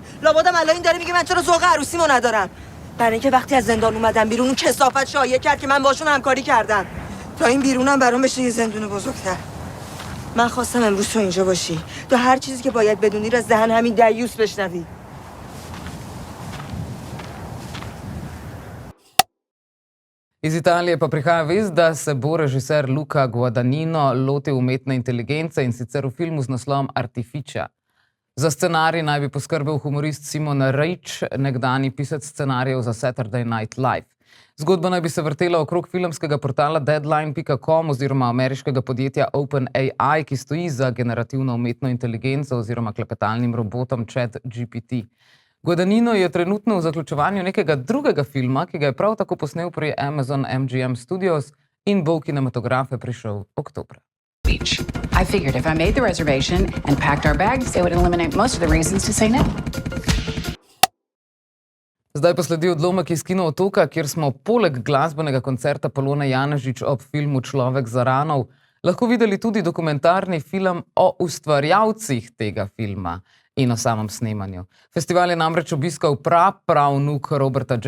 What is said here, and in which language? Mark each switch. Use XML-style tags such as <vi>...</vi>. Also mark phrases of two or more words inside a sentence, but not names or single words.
<fa>لابدم الان این داره میگه من چرا ذوق عروسیمو ندارم. برای اینکه وقتی از زندان اومدم بیرون اون کثافت شایعه کرد که من باشون همکاری کردم. تا این بیرونم برام بشه یه زندون بزرگتر. من خواستم امروز تو اینجا باشی. تو هر چیزی که باید بدونی رو از دهن همین دیوس بشنوی.</fa> <sl>Iz Italije pa prihaja vest, da se bo režiser Luca Guadagnino lotil umetne inteligence in sicer v filmu z naslovom Artificia. Za scenarij naj bi poskrbel humorist Simon Reich, nekdanji pisec scenarijev za Saturday Night Live. Zgodba naj bi se vrtela okrog filmskega portala Deadline.com oziroma ameriškega podjetja OpenAI, ki stoji za generativno umetno inteligenco oziroma klepetalnim robotom ChatGPT. Guadagnino je trenutno v zaključevanju nekega drugega filma, ki ga je prav tako posnel pri Amazon MGM Studios in bo v kinematografe prišel oktobra.</sl> <en>Beach. I figured if I made the reservation and packed our bags, it would eliminate most of the reasons to say no.</en> <sl>Zdaj pa sledi odlomek iz Kino Otoka, kjer smo poleg glasbenega koncerta Polone Janežič ob filmu Človek za ranov lahko videli tudi dokumentarni film o ustvarjalcih tega filma in o samem snemanju. Festival je namreč obiskal pravnuk Roberta J.</sl>